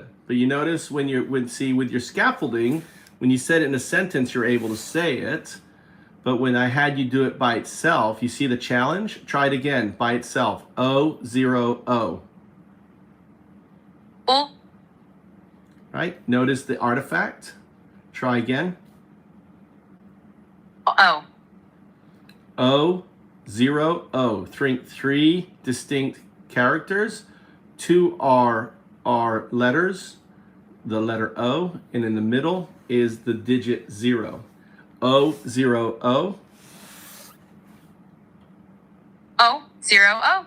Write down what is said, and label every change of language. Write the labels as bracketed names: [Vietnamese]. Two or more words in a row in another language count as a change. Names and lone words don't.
[English] But you notice with your scaffolding, when you said it in a sentence, you're able to say it. But when I had you do it by itself, you see the challenge? Try it again by itself. O0O. Oh. Right? Notice the artifact. Try again. Oh. O0O. Three distinct characters. Two are letters, the letter O, and in the middle is the digit 0. O0O. O0O.